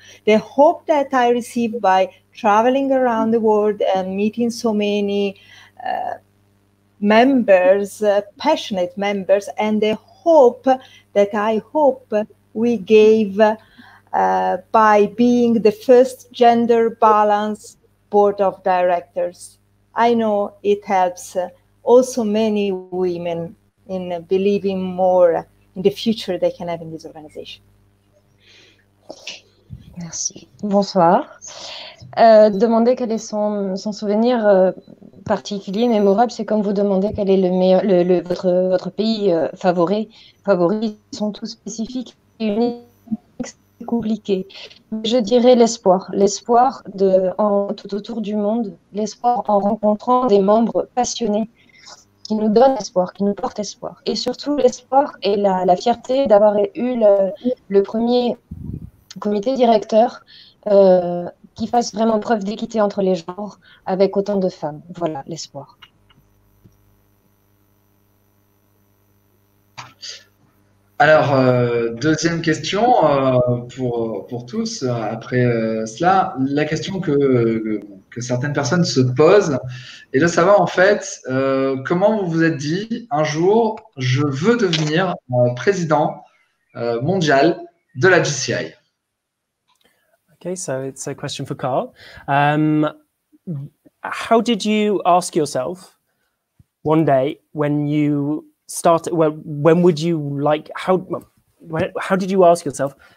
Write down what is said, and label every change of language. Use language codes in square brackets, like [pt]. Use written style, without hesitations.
[en] The hope that I received by traveling around the world and meeting so many members, passionate members, and the hope that I hope we gave by being the first gender balanced board of directors. I know it helps also many women in believing more in the future they can have in this organization. [fr] Merci. Bonsoir. Demander quel est son souvenir particulier, mémorable, c'est comme vous demandez quel est le meilleur, votre pays favori. Ils sont tous spécifiques et uniques, c'est compliqué. Je dirais l'espoir tout autour du monde, l'espoir en rencontrant des membres passionnés qui nous donnent espoir, qui nous portent espoir. Et surtout l'espoir et la fierté d'avoir eu le premier comité directeur qui fasse vraiment preuve d'équité entre les genres avec autant de femmes. Voilà, l'espoir. Alors, deuxième question pour tous. Après cela, la question que certaines personnes se posent est de savoir en fait comment vous vous êtes dit un jour, je veux devenir président mondial de la GCI. [en] Okay, so it's a question for Carl. How did you ask yourself one day when you started? Well, when would you like? How did you ask yourself?